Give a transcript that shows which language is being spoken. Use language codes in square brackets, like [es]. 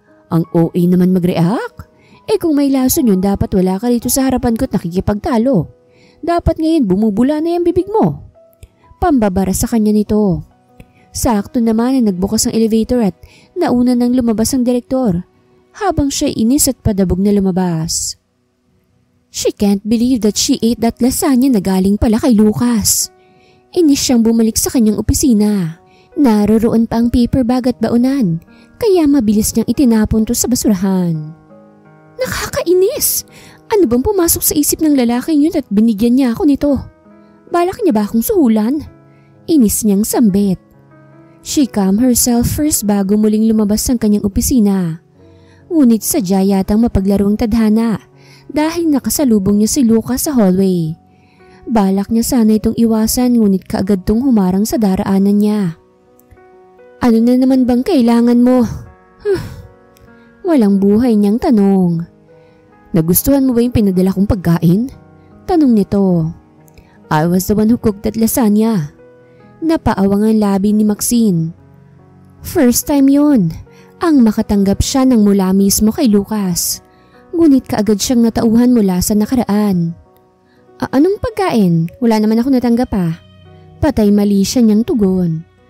[tl] Ang OA naman mag-react. Kung may lason yun dapat wala ka dito sa harapan ko at nakikipagtalo. Dapat ngayon bumubula na yung bibig mo. Pambabara sa kanya nito. Sakto naman na nagbukas ang elevator at nauna nang lumabas ang direktor habang siya inis at padabog na lumabas. [en] She can't believe that she ate that lasagna [tl] na galing pala kay Lucas. Inis siyang bumalik sa kanyang opisina. Naroroon pa ang paper bag at baunan, kaya mabilis niyang itinapon to sa basurahan. Nakakainis! Ano bang pumasok sa isip ng lalaking yun at binigyan niya ako nito? Balak niya ba akong suhulan? Inis niyang sambit. [en] She calmed herself first [tl] bago muling lumabas ng kanyang opisina. Ngunit sadya yatang mapaglaro ang tadhana dahil nakasalubong niya si Lucas sa hallway. Balak niya sana itong iwasan ngunit kaagad tong humarang sa daraanan niya. Ano na naman bang kailangan mo? Walang buhay niyang tanong. Nagustuhan mo ba yung pinadala kong pagkain? Tanong nito. [en] I was the one who cooked that lasagna. [tl] Napaawang ang labi ni Maxine. [en] First time [tl] yun. Ang makatanggap siya ng mula mismo kay Lucas. Ngunit kaagad siyang natauhan mula sa nakaraan. Anong pagkain? Wala naman ako natanggap ah. Patay mali siya niyang tugon.